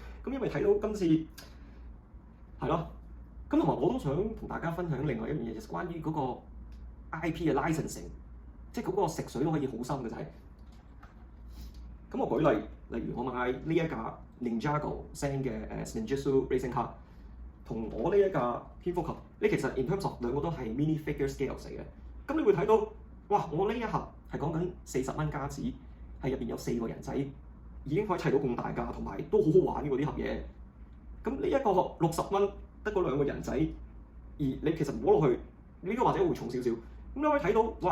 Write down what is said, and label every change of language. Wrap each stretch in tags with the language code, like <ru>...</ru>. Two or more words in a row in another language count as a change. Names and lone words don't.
<yue>咁因為睇到今次係咯，咁同埋我都想同大家分享另外一樣嘢，就係關於嗰個 IP 嘅 licensing， 即係嗰個食水都可以好深嘅就係。咁我舉例，例如我買呢一架 Ninjago Zen 嘅 Ninjutsu Racing Car，同我呢一架蝙蝠俠，呢其實</yue> <en>in terms of</en> <yue>兩個都係</yue> <en>mini figure scale</en> <yue>嚟嘅。咁你會睇到，哇！我呢一盒係講緊40蚊加紙，係入邊有4個人仔，已經可以砌到咁大架，同埋都好好玩嘅喎呢盒嘢。咁呢一個60蚊得嗰2個人仔，而你其實摸落去，呢個或者會重少少。咁你可以睇到，哇！</yue>